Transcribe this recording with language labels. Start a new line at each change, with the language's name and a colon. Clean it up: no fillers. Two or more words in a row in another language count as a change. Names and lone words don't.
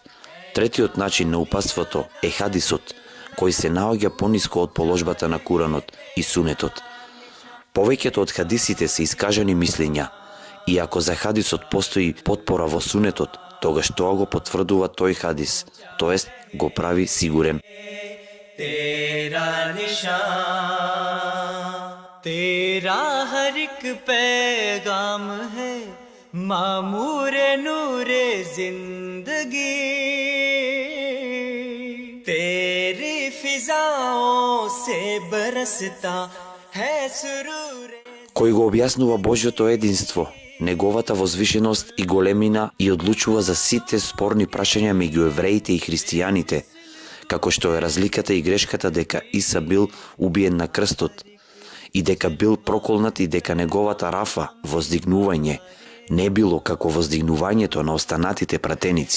Macedonian: Третиот начин на упатството е хадисот, кој се наоѓа пониско од положбата на Куранот и сунетот. Повеќето од хадисите се искажани мислења, и ако за хадисот постои потпора во сунетот, тогаш тоа го потврдува тој хадис, тоест го прави сигурен.
Urdu: تیرا نشان تیرا ہر ایک پیغام ہے معمورِ نورِ زندگی تیری فضاؤں سے برستا ہے سرور.
Macedonian: Кој го објаснува Божјото единство, неговата возвишеност и големина и одлучува за сите спорни прашања меѓу евреите и христијаните, како што е разликата и грешката дека Иса бил убиен на крстот и дека бил проколнат и дека неговата рафа, воздигнување, не било како воздигнувањето на останатите пратеници.